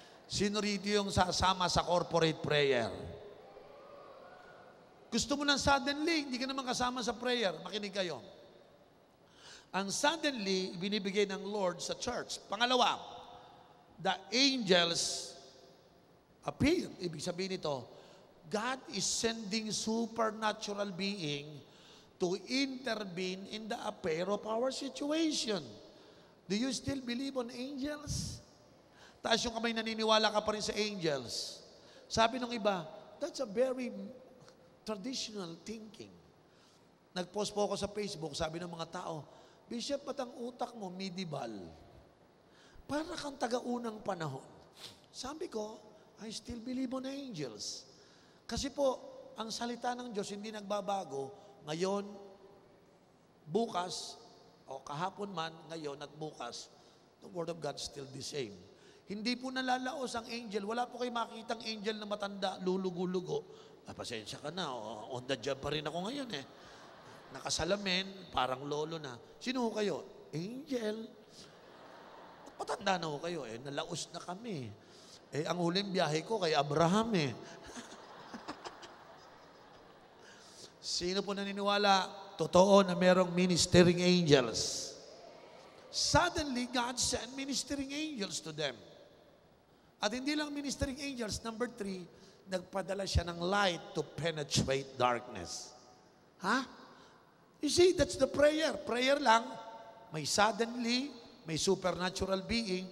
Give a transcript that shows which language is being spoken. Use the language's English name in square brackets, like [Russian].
[Filipino] Sino rito yung sasama sa corporate prayer? Gusto mo ng suddenly, hindi ka naman kasama sa prayer. Makinig kayo. Ang suddenly, binibigay ng Lord sa church. [English] Pangalawa, the angels appear. [Filipino] Ibig sabihin nito, [English] God is sending supernatural being to intervene in the affair of our situation. Do you still believe on angels? [Filipino] Taas yung kamay, naniniwala ka pa rin sa angels. Sabi ng iba, [English] that's a very traditional thinking. [Filipino] Nag-post po ako sa Facebook, sabi ng mga tao, Bishop, ba't ang utak mo medieval? Para kang taga-unang panahon. Sabi ko, [English] I still believe on angels. [Filipino] Kasi po, ang salita ng Diyos hindi nagbabago. Ngayon, bukas, o kahapon man, ngayon at bukas, [English] the Word of God still the same. [Filipino] Hindi po nalalaos ang angel. Wala po kayo makikitang angel na matanda, lulugo-lugo. Pasensya ka na, on the job pa rin ako ngayon Nakasalamin, parang lolo na. Sino ho kayo? Angel. Patanda na ho kayo nalaos na kami. Ang huling biyahe ko kay Abraham Sino po naniniwala? Totoo na merong ministering angels. [English] Suddenly, God sent ministering angels to them. At hindi lang ministering angels, number 3, [Filipino] nagpadala siya ng [English] light to penetrate darkness. You see, that's the prayer. Prayer lang, may suddenly, may supernatural being.